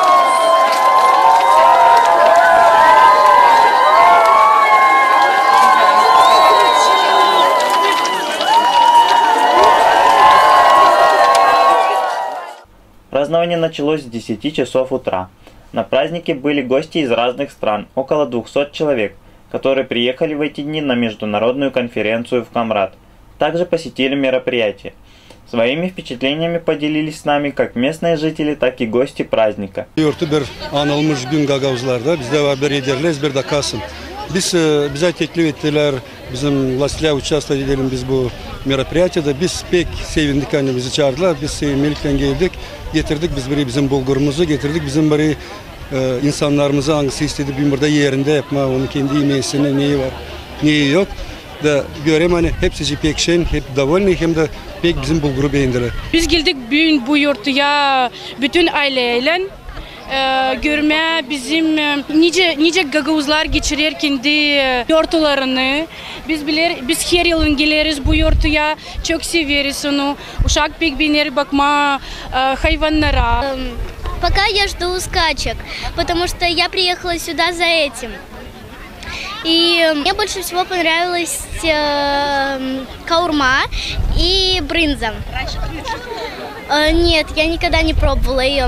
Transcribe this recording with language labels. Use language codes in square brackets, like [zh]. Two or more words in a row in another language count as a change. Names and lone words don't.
[ru] Празднование началось с 10 часов утра. На празднике были гости из разных стран, около 200 человек, которые приехали в эти дни на международную конференцию в Камрат. Также посетили мероприятие. Своими впечатлениями поделились с нами как местные жители, так и гости праздника. [gag] Bize teklif ettiler, bizim [ru] властьlar участвовали [gag] biz bu мероприятияда. Biz pek sevindik, hani bizi çağırdılar. Biz sevimlilikle geldik, getirdik biz bizim bulgurumuzu, getirdik bizim bari insanlarımıza hangisi istedi bir burada yerinde yapma, onun kendi yemeğisine neyi var, neyi yok. Da göreyim hani hepsi pek şen, hep довольны, hem de pek bizim bulguru beğendiler. Biz geldik bu yurtya bütün aileyle. Görme bizim nice Gagauzlar geçirir kendi yurtlarını. Biz her yıl geliriz bu yurtya, çok severiz onu. Uşak pek biner bakma hayvanlara. [ru] Пока я жду скачек, потому что я приехала сюда за этим. И мне больше всего понравилась каурма и брынза. Нет, я никогда не пробовала ее.